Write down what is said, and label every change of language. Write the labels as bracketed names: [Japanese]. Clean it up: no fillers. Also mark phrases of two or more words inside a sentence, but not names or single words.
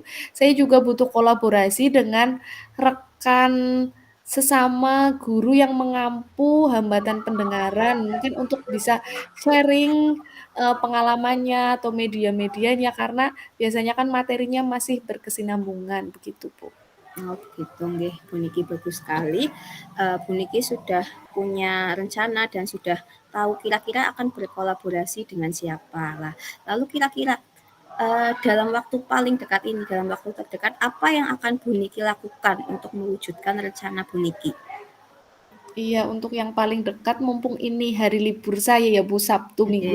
[Indonesian] Saya juga butuh kolaborasi dengan rekan sesama guru yang mengampu hambatan pendengaran, mungkin untuk bisa sharing, pengalamannya atau media-medianya, karena biasanya kan materinya masih berkesinambungan, begitu, Bu. Oh begitu nggih, Bu Niki bagus sekali. Bu Niki sudah punya rencana dan sudah tahu kira-kira akan berkolaborasi dengan siapa. Lah, lalu kira-kira dalam waktu paling dekat ini, dalam waktu terdekat, apa yang akan Bu Niki lakukan untuk mewujudkan rencana Bu Niki? Iya, untuk yang paling dekat mumpung ini hari libur saya ya Bu, Sabtu Minggu